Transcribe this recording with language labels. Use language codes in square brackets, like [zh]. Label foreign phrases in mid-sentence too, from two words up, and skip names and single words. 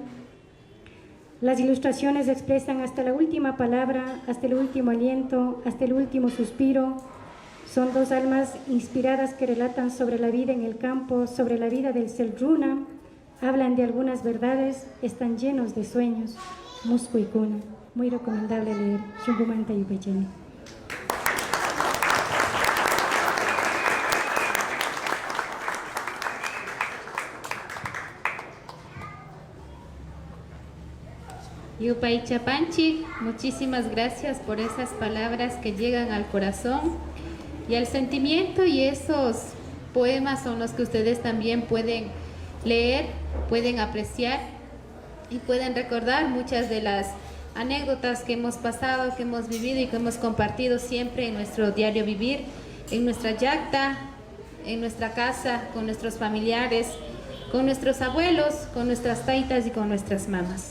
[es] Las ilustraciones expresan hasta la última palabra, hasta el último aliento, hasta el último suspiro. Son dos almas inspiradas que relatan sobre la vida en el campo, sobre la vida del Selruna. Hablan de algunas verdades, están llenos de sueños. Musco y Cuna. Muy recomendable leer. [qu] Shungumanta y Upecheni. Yupay Chapanchi, [es] muchísimas gracias por esas palabras que llegan al corazón y al sentimiento, y esos poemas son los que ustedes también pueden leer, pueden apreciar y pueden recordar muchas de las anécdotas que hemos pasado, que hemos vivido y que hemos compartido siempre en nuestro diario vivir, en nuestra yacta, en nuestra casa, con nuestros familiares, con nuestros abuelos, con nuestras taitas y con nuestras mamás.